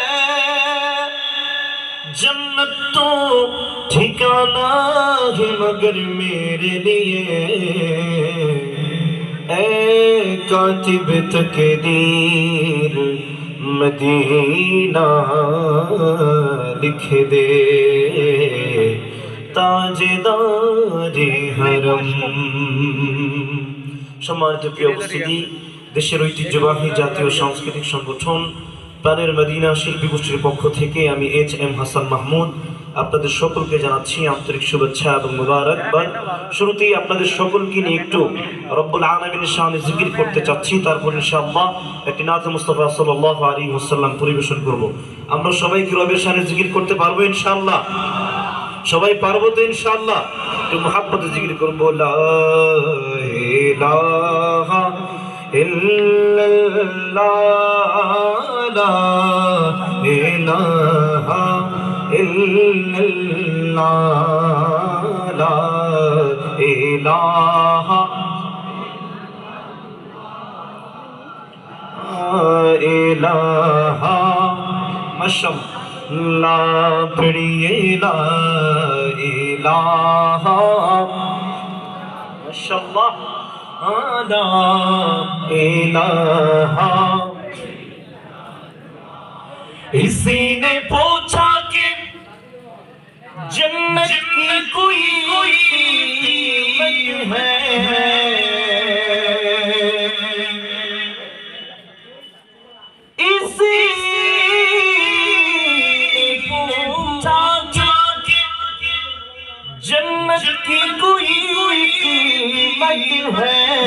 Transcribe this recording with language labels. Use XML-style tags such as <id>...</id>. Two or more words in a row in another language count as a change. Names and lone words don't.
<ur>جنت تو ٹھکانہ ہے مگر میرے لیے اے کاتب تقدیر مدینہ لکھ دے،</ur> <bn>তাজদার হারাম। সম্মানিত প্রিয় উপস্থিতি, দেশের ঐতিহ্যবাহী জাতীয় সাংস্কৃতিক সংগঠন প্রাণের মদিনা শিল্পী গোষ্ঠীর পক্ষ থেকে আমি HM হাসান মাহমুদ আপনাদের সকলকে জানাচ্ছি আন্তরিক শুভেচ্ছা এবং মুবারকবাদ। শুরুতেই আপনাদের সকলকে নিয়ে একটু</bn> <ar>رب العالمين</ar> <bn>শানে জিকির করতে চাচ্ছি, তারপর ইনশাআল্লাহ একটি নাত মুস্তাফা</bn> <ar>صلى الله عليه وسلم</ar> <bn>পরিবেশন করব। আমরা সবাই কি রবের শানে জিকির করতে পারবো ইনশাআল্লাহ? সবাই পারবো তো ইনশাআল্লাহ? একটু মুহাব্বতে জিকির করবো,</bn> <ar>لا إله إلا الله، لا إله إلا الله، لا إله إله. ما شاء الله পড়িয়ে لا إله, ما شاء الله لا إله.</ar> <ur>اسی نے پوچھا کہ جنت کی کوئی قیمت ہے، اسی نے پوچھا کہ جنت کی کوئی قیمت ہے،</ur>